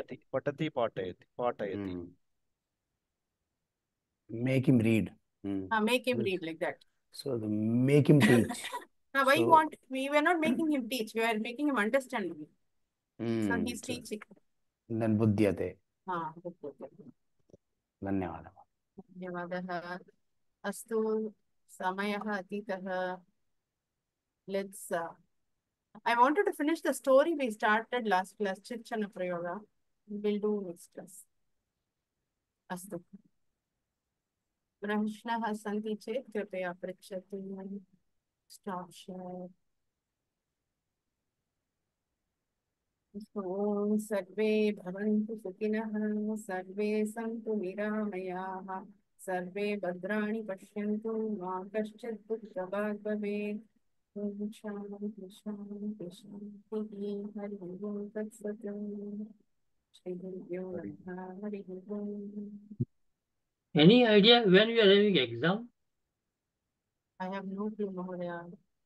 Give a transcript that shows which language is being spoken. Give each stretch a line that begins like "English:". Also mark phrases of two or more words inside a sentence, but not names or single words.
Sanskrit: Patati patayati.
English: Make him read. Make him read like that. So make him teach. Now, why you want? We were not making him teach. We are making him understand. So he's teaching. Then budhyate.
Sanskrit: धन्यवादः. धन्यवादः. अस्तु, समयः अतीतः.
English: Let's. I wanted to finish the story we started last class. Chichana Prayoga. We'll do next class.
Sanskrit: अस्तु. प्रश्नाः सन्ति चेत् कृपया पृच्छतु.
English: Stop share.
Sanskrit: ॐ सर्वे भवन्तु सुखिनः, सर्वे सन्तु निरामयाः, सर्वे भद्राणि पश्यन्तु, मा कश्चित् दुःखभाग् भवेत्. ॐ शान्ति शान्ति शान्तिः. हरिः ओं तत्सत्. श्रीगुरुभ्यो नमः. हरिः ओम्.
English: Any idea when we are having exam? I have no clue, Mahodaya.